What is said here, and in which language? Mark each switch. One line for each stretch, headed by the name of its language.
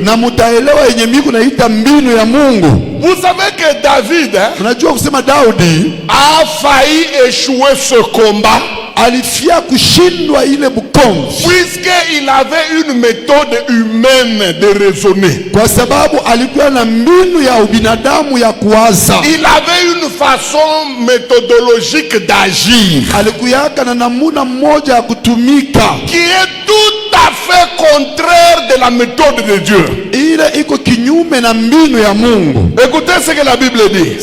Swahili: Na mutaelewa yenye miku naita mbinu ya Mungu.
French: Vous savez que David
Swahili: unajua kusema Daudi
French: a failli échouer ce combat.
Swahili: Alifia kushindwa ile bukomvi.
French: Puisqu'il avait une méthode humaine de raisonner.
Swahili: Kwa sababu alikuwa na mbinu ya ubinadamu ya kuwaza.
French: Il avait une façon méthodologique d'agir.
Swahili: Alikuyaka na namuna moja ya kutumika.
French: Qui est tout à fait contraire de la méthode de Dieu.
Swahili: Ile iko kinyume na mbinu ya Mungu.
French: Écoutez ce que la Bible dit.